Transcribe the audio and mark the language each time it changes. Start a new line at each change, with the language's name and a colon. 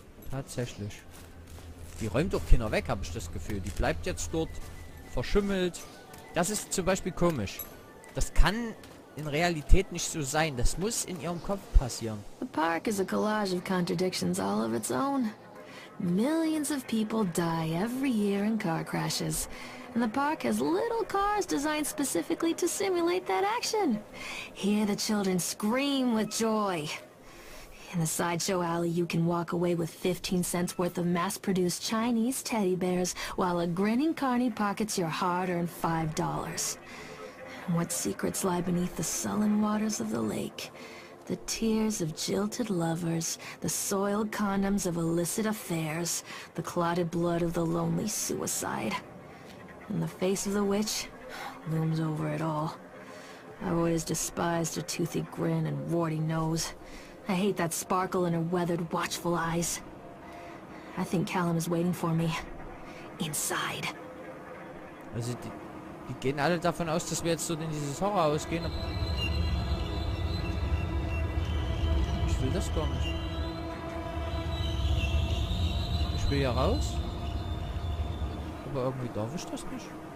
German: Tatsächlich. Die räumt doch keiner weg, habe ich das Gefühl. Die bleibt jetzt dort verschimmelt. Das ist zum Beispiel komisch. Das kann in Realität nicht so sein. Das muss in ihrem Kopf passieren.
English: The park is a collage of contradictions all of its own. Millions of people die every year in car crashes. And the park has little cars designed specifically to simulate that action. Here the children scream with joy. In the sideshow alley, you can walk away with 15 cents worth of mass-produced Chinese teddy bears, while a grinning carny pockets your hard-earned $5. What secrets lie beneath the sullen waters of the lake? The tears of jilted lovers, the soiled condoms of illicit affairs, the clotted blood of the lonely suicide. And the face of the witch looms over it all. I've always despised her toothy grin and warty nose. I hate that sparkle in her weathered, watchful eyes. I think Callum is waiting for me. Inside.
German: Also die gehen alle davon aus, dass wir jetzt so in dieses Horrorhaus gehen. Ich will das gar nicht. Ich will ja raus. Aber irgendwie darf ich das nicht.